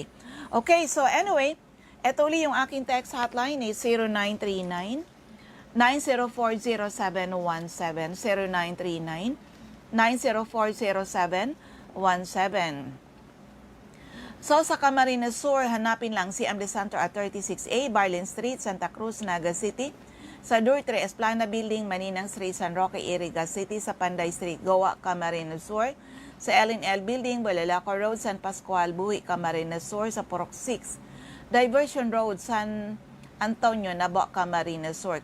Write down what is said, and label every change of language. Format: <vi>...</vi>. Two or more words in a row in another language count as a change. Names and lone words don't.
<en>Okay, so anyway,</en> <tl>eto ulit yung aking</tl> <en>text hotline is</en> <tl>0939-9040717. 0939-9040717. So sa Camarines Sur, hanapin lang si CMD Center at 36A, Barlin Street, Santa Cruz, Naga City. Sa Dortre Esplana Building, Maninang Street, San Roque, Iriga City. Sa Panday Street, Goa, Camarines Sur. Sa LNL Building, Bulalako Road, San Pascual, Buhi, Camarines Sur. Sa Purok 6, Diversion Road, San Antonio, Nabo, Camarines Sur.</tl>